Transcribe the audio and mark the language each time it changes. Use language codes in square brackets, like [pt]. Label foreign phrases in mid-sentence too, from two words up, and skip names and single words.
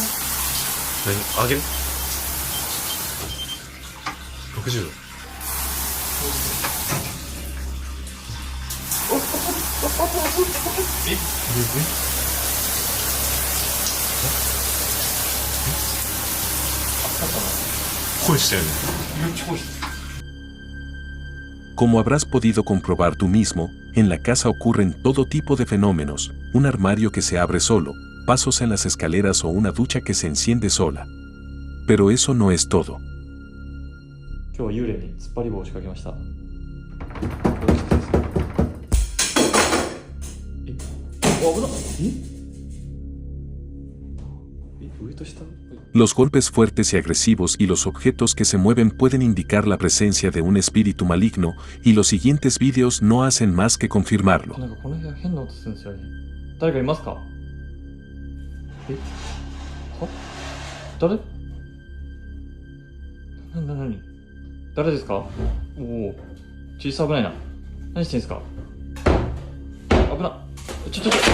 [ja] 何上げる ?60 度。恋したよね。めっちゃ恋した。 [es] Como habrás podido comprobar tú mismo, en la casa ocurren todo tipo de fenómenos, un armario que se abre solo, pasos en las escaleras o una ducha que se enciende sola. Pero eso no es todo. [ja] 今日は幽霊に突っ張り棒を仕掛けました。危なっ。上と下。 [es] Los golpes fuertes y agresivos y los objetos que se mueven pueden indicar la presencia de un espíritu maligno, y los siguientes vídeos no hacen más que confirmarlo. [ja] なんかこの部屋変な音するんですよね。誰かいますか？え？は？誰？何？誰ですか？おお、小さ危ないな。何してんすか？危な。ちょ。